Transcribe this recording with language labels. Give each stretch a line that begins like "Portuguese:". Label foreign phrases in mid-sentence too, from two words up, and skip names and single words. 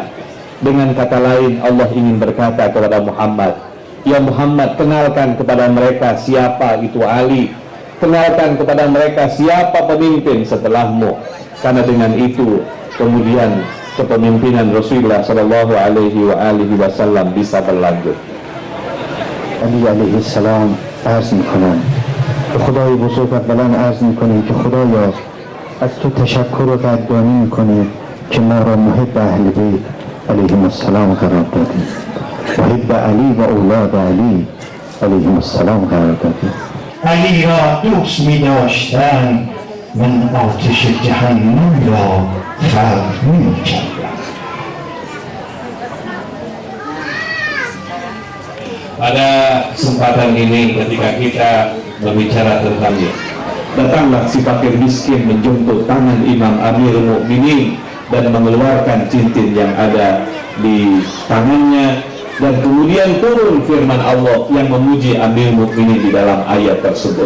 Indonesian: Dengan kata lain, Allah ingin berkata kepada Muhammad, "Ya Muhammad, kenalkan kepada mereka siapa itu Ali. Kenalkan kepada mereka siapa pemimpin setelahmu." Karena dengan itu kemudian kepemimpinan Rasulullah
Arabic: صلى الله عليه وسلم
Indonesian: bisa berlanjut.
Persian: علی
Arabic: علیه السلام
Persian: عرض میکنم به خدای بزرگ اولا عرض میکنیم که خدایا از تو تشکر و قدردانی میکنیم که ما را محب اهل بیت
Arabic: علیهم السلام
Persian: قرار دادی، محب علی و اولاد علی
Arabic: علیهم السلام
Persian: قرار دادی. علی را دوست می‌داشتند، من آتش جهنم را خلق نمی‌کردم.
Indonesian: Pada kesempatan ini ketika kita berbicara tentangnya, Datanglah si fakir miskin menjemput tangan Imam Amirul Mukminin dan mengeluarkan cincin yang ada di tangannya, dan kemudian turun firman Allah yang memuji Amirul Mukminin di dalam ayat tersebut.